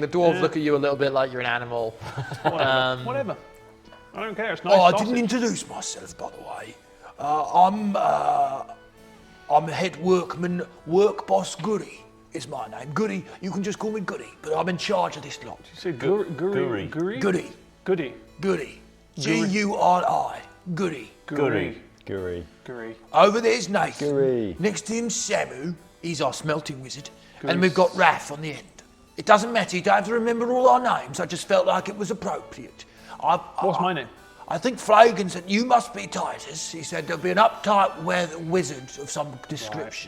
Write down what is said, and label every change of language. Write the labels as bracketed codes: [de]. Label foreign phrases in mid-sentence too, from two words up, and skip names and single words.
[en] The dwarves look at you a little bit like you're an animal. Whatever. Whatever. I don't care. It's nice. Oh, I sausage. didn't introduce myself, by the way. I'm head workman, work boss Goody is my name. Goody, you can just call me Goody, but I'm in charge of this lot. You say Guri? Guri. Guri? Goody, Goody. Goody, Guri, Goody. Guri. Guri. Guri. Over there's Nathan. Guri. Next to him, Samu. He's our smelting wizard, Goody. and we've got Raph on the end. It doesn't matter. You don't have to remember all our names. I just felt like it was appropriate. What's my name? I think Flagon said, you must be Titus. He said there'll be an uptight wizard of some description.